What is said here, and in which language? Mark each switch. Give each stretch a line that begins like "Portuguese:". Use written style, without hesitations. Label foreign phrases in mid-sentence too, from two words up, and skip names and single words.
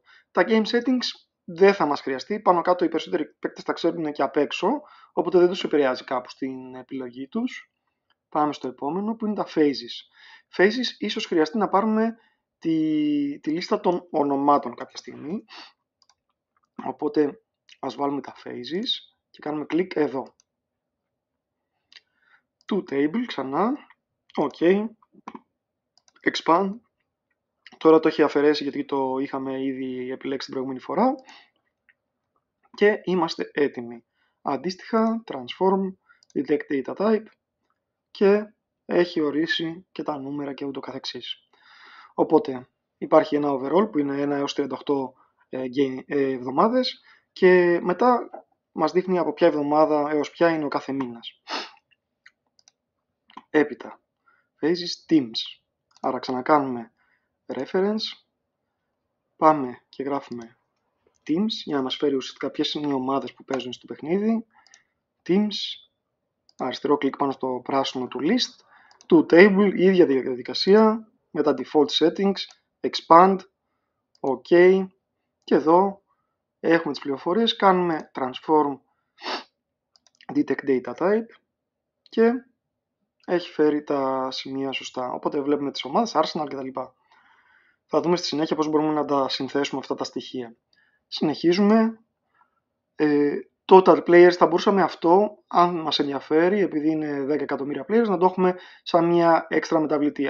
Greek: Τα
English: game settings
Greek: δεν θα μας χρειαστεί, πάνω κάτω οι περισσότεροι παίκτες τα ξέρουν και απ' έξω, οπότε δεν τους επηρεάζει κάπου στην επιλογή τους. Πάμε στο επόμενο που είναι τα phases. Phases ίσως χρειαστεί να πάρουμε τη λίστα των ονομάτων κάποια στιγμή, οπότε ας βάλουμε τα phases και κάνουμε κλικ εδώ.
English: To table
Greek: ξανά, ok, expand, τώρα το έχει αφαιρέσει γιατί το είχαμε ήδη επιλέξει την προηγούμενη φορά και είμαστε έτοιμοι. Αντίστοιχα,
English: transform, detect data type
Greek: και έχει ορίσει και τα νούμερα και ούτω καθεξής. Οπότε υπάρχει ένα overall που είναι 1 έως 38 εβδομάδες και μετά μας δείχνει από ποια εβδομάδα έως ποια είναι ο κάθε μήνας. Έπειτα,
English: phases teams.
Greek: Άρα ξανακάνουμε reference, πάμε και γράφουμε teams για να μας φέρει ουσιαστικά ποιες είναι οι ομάδες που παίζουν στο παιχνίδι. Teams, αριστερό κλικ πάνω στο πράσινο του list,
English: to table,
Greek: η ίδια διαδικασία με τα
English: default settings,
Greek: expand, ok και εδώ έχουμε τις πληροφορίες, κάνουμε
English: transform detect data type
Greek: και έχει φέρει τα σημεία σωστά. Οπότε βλέπουμε τις ομάδες, Arsenal κτλ. Θα δούμε στη συνέχεια πώς μπορούμε να τα συνθέσουμε αυτά τα στοιχεία. Συνεχίζουμε.
English: Total players
Greek: θα μπορούσαμε αυτό, αν μας ενδιαφέρει, επειδή είναι 10 εκατομμύρια players, να το έχουμε σαν μια έξτρα μεταβλητή.